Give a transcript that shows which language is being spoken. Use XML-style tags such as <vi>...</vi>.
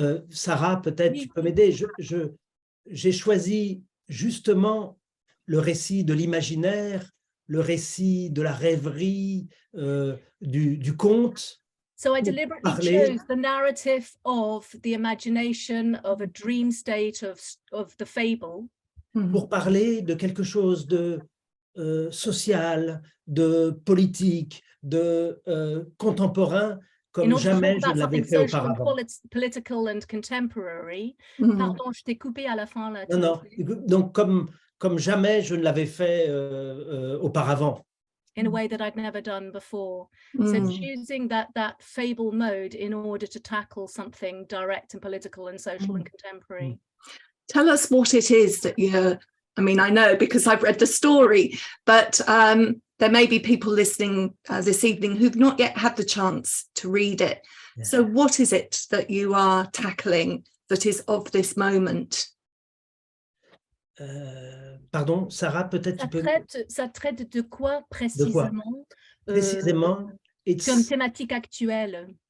<fr>Sarah, peut-être tu peux m'aider. J'ai choisi justement le récit de l'imaginaire, le récit de la rêverie, du conte.</fr> <en>So I deliberately chose the narrative of the imagination, of a dream state, of the fable.</en> <fr>Pour parler de quelque chose de social, de politique, de contemporain, comme jamais je ne l'avais fait auparavant.</fr> <en>Political and contemporary.</en> <fr>Pardon, je t'ai coupé à la fin là. Non, donc comme jamais je ne l'avais fait auparavant.</fr> <en>In a way that I'd never done before. So choosing that fable mode in order to tackle something direct and political and social and contemporary. Tell us what it is that you're, I mean, I know because I've read the story, but there may be people listening this evening who've not yet had the chance to read it. Yeah. So what is it that you are tackling that is of this moment?</en> <fr>Pardon, Sarah, peut-être tu peux... Ça traite de quoi précisément? Précisément, comme thématique actuelle.</fr>